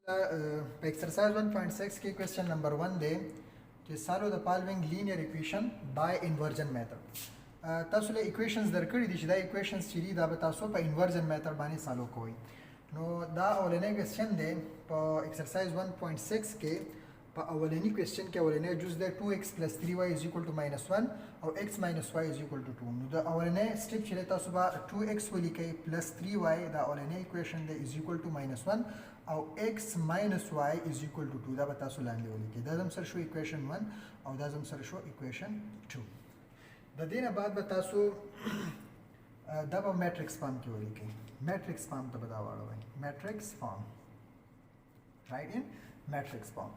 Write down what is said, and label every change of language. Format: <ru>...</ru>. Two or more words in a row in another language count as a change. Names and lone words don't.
<en>په exercise 1.6 کې question number 1</en> <ps>دی چې</ps> <en>solve the following linear equation by inversion method.</en> <ps>تاسو له equations درکړي دي چې دا equations چې دي دا به تاسو په</ps> <en>inversion method</en> <ps>باندې solve کوئ. نو دا اولنی question دی په exercise 1.6 کې په اولنی question کې اولنی جز دی</ps> <en>2x plus 3y is equal to minus 1</en> <ps>او</ps> <en>x minus y is equal to 2.</en> <ps>نو دا اولنی step چې تاسو به 2x ولیکئ plus 3y دا اولنی equation دی</ps> <en>is equal to minus 1</en> <ps>او</ps> <en>x minus y is equal to 2</en> <ps>دا به تاسو لاندې ولیکئ. دا زم سره شو equation 1 او دا زم سره شو equation 2. د دې نه بعد به تاسو دا به</ps> <en>matrix form</en> <ps>کې ولیکئ.</ps> <en>matrix form</en> <ps>ته به دا واړوئ.</ps> <en>matrix form write in matrix form.</en>